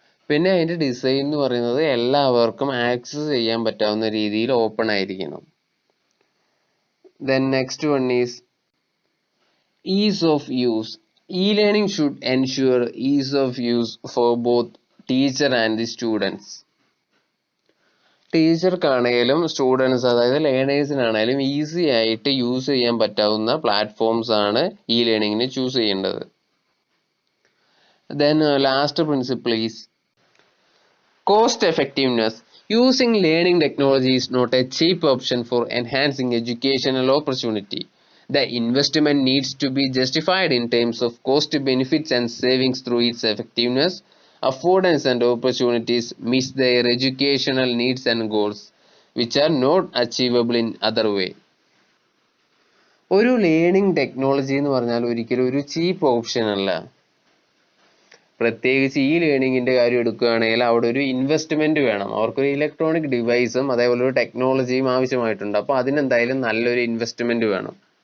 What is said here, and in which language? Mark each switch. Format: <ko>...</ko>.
<ml>പിന്നെ അതിൻ്റെ ഡിസൈൻ എന്ന് പറയുന്നത് എല്ലാവർക്കും ആക്സസ് ചെയ്യാൻ പറ്റാവുന്ന രീതിയിൽ ഓപ്പൺ ആയിരിക്കണം.</ml> <en>Then next one is ease of use. E-learning should ensure ease of use for both teacher and the students.</en> <ml>ടീച്ചർക്കാണെങ്കിലും students അതായത് ലേണേഴ്സിനാണെങ്കിലും ഈസി ആയിട്ട് യൂസ് ചെയ്യാൻ പറ്റാവുന്ന പ്ലാറ്റ്ഫോംസ് ആണ് ഈ ലേണിങ്ങിന് ചൂസ് ചെയ്യേണ്ടത്.</ml> <en>Then last principle is cost effectiveness. Using learning technology is not a cheap option for enhancing educational opportunity. The investment needs to be justified in terms of cost benefits and savings through its effectiveness, affordance and opportunities meet their educational needs and goals, which are not achievable in other way.</en> <ml>ഒരു learning technology എന്ന് പറഞ്ഞാൽ ഒരിക്കലും ഒരു ചീപ്പ് option അല്ല. പ്രത്യേകിച്ച് ഈ ലേണിങ്ങിൻ്റെ കാര്യം എടുക്കുകയാണെങ്കിൽ അവിടെ ഒരു ഇൻവെസ്റ്റ്മെൻറ്റ് വേണം. അവർക്കൊരു ഇലക്ട്രോണിക് ഡിവൈസും അതേപോലെ ഒരു ടെക്നോളജിയും ആവശ്യമായിട്ടുണ്ട്. അപ്പോൾ അതിനെന്തായാലും നല്ലൊരു ഇൻവെസ്റ്റ്മെൻറ്റ് വേണം.</ml>